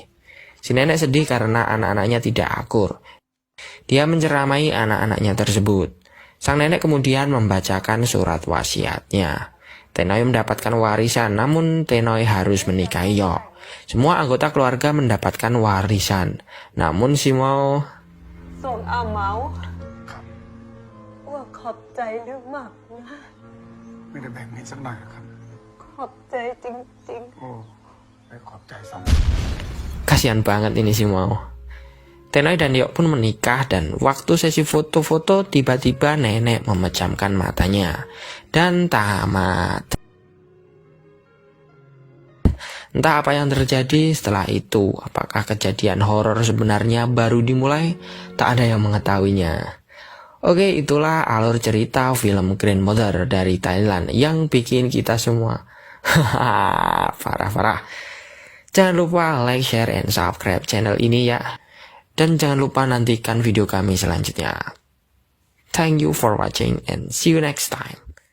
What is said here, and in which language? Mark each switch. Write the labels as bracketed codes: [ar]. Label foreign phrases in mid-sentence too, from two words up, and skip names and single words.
[id] Si nenek sedih karena anak-anaknya tidak akur. Dia menceramai anak-anaknya tersebut. Sang nenek kemudian membacakan surat wasiatnya. Tenoy mendapatkan warisan, namun Tenoy harus menikahi Yok. Semua anggota keluarga mendapatkan warisan. Namun si Mau [th] ส่วนอาเมาว่าขอบใจเรื่องมากนะ ไม่ได้แบ่งให้สักหน่อยนะครับ ขอบใจจริง โอ้ไปขอบใจสอง [id] kasihan banget ini si Mau. Tenoy dan Yok pun menikah dan waktu sesi foto-foto tiba-tiba nenek memejamkan matanya dan tamat. Entah apa yang terjadi setelah itu. Apakah kejadian horor sebenarnya baru dimulai? Tak ada yang mengetahuinya. Oke, itulah alur cerita film Grandmother dari Thailand yang bikin kita semua parah-parah. Jangan lupa [en] like, share, and subscribe [id] channel ini ya. Dan jangan lupa nantikan video kami selanjutnya. [en] Thank you for watching and see you next time.